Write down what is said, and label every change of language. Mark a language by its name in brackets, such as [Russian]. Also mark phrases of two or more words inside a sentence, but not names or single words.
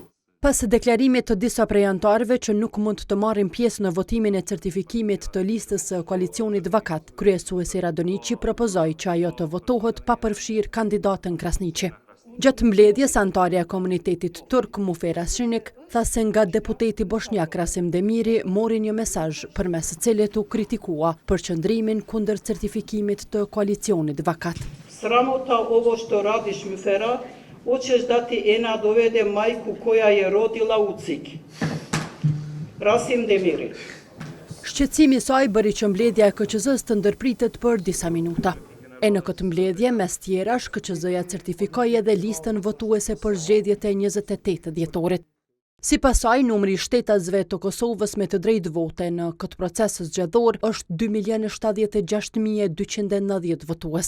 [Albanian] Pas deklarimit të disa prej antarëve që nuk mund të marrin pjesë në votimin e certifikimit të listës së koalicionit vakat, kryesuesi Radoniqi propozoi që ajo të votohet pa përfshirë kandidatën Krasniqi. Gjatë mbledhjes, antarja e komunitetit turk Mufera Shinik tha se nga deputeti bosnjak Rasim Demiri mori një mesazh përmes së cilit u kritikua për qëndrimin kundër certifikimit të koalicionit vakat. [Bosnian] Sramota ovo što radiš Mufera, hoćeš da ti Ena dovede majku koja je rodila u CIK. [Albanian] Rasim Demiri. Shqetësimi i saj bëri që mbledhja e KQZ-s të ndërpritet për disa minuta. E në këtë mbledhje, mes tjerash, KQZ-ja certifikoi edhe listën votuese për zgjedhjet e 28 dhjetorit. Sipas saj, numri i shtetasve të Kosovës me të drejtë vote në këtë proces zgjedhor është 2.076.290 votues.